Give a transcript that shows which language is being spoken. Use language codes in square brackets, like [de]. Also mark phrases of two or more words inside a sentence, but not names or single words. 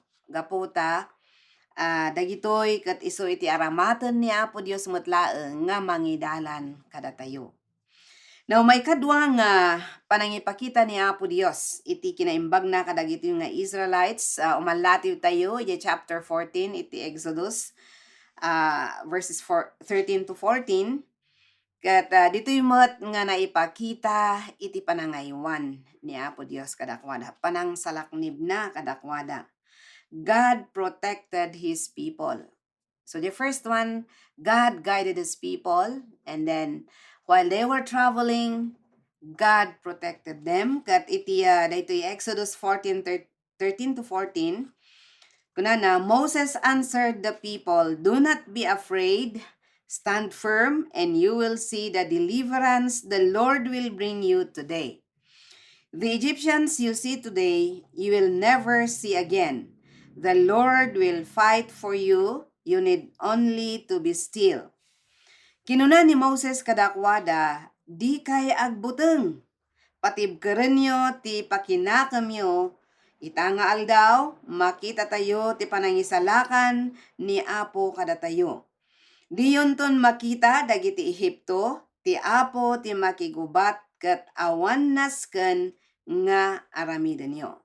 [ilo] Gaputa dagitoy ket isu iti aramaten ni Apo Dios metlaeng nga mangidalan kada tayo. Now may kadwa nga panangipakita ni Apo Dios iti kinaimbag na kadagitoy nga Israelites. Umalatiw tayo iti chapter 14 iti Exodus [en] verses 13 to 14. [ilo] Ket ditoy met nga naipakita iti panangaywan ni Apo Dios kadakwada, panangsalaknib na kadakwada. [en] God protected His people. So the first one, God guided His people, and then while they were traveling, God protected them. [ilo] Kat iti daytoy Exodus 14:13 to 14. [en] Kunana, Moses answered the people, "Do not be afraid. Stand firm, and you will see the deliverance the Lord will bring you today. The Egyptians you see today, you will never see again. The Lord will fight for you. You need only to be still." [ilo] Kinuna ni Moses kadakwada, "Di kay agbuteng. Patibkeren nyo ti pakinakamyo. Itanga aldaw, makita tayo ti panangisalakan ni Apo kada tayo. Diyon ton makita dagiti Ehipto, ti Apo ti makigubat ket awan nasken nga aramiden nyo."